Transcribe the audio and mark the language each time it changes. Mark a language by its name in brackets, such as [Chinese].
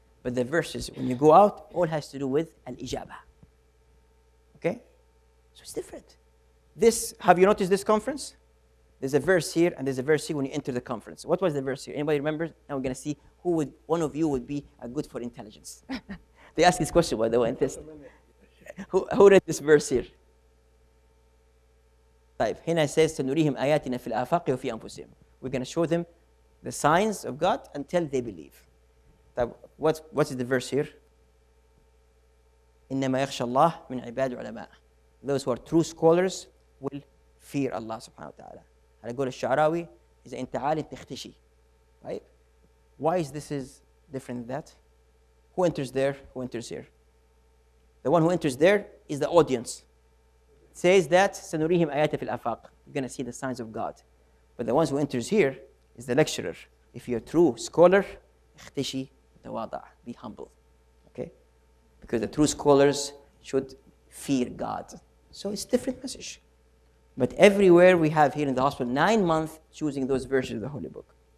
[English] But the verses, when you go out, all has to do with al-ijabah. Okay? So it's different. This, have you noticed this conference? There's a verse here, and there's a verse here when you enter the conference. What was the verse here? Anybody remember? Now we're going to see one of you would be good for intelligence. They ask this question, by the way, in test. Who read this verse here? [Arabic] طيب, هنا [English] says [Arabic] سنريهم آياتنا في الآفاق وفي أنفسهم. [English] We're going to show them the signs of God until they believe. طيب, what's the verse here? [Arabic] إنما يخشى الله من عباد العلماء. [English] Those who are true scholars will fear Allah subhanahu wa ta'ala. [Arabic] على قول الشعراوي, إذا أنت عالم تختشي. [English] Right? Why is this is different than that? Who enters there? Who enters here? The one who enters there is the audience. It says that [Arabic] سنريهم آيات في الآفاق. [English] You're going to see the signs of God. But the ones who enters here is the lecturer. If you're a true scholar, [Arabic] اختشي تواضع. [English] Be humble. Okay? Because the true scholars should fear God. So it's a different message. But everywhere we have here in the hospital, 9 months choosing those verses of the Holy Book.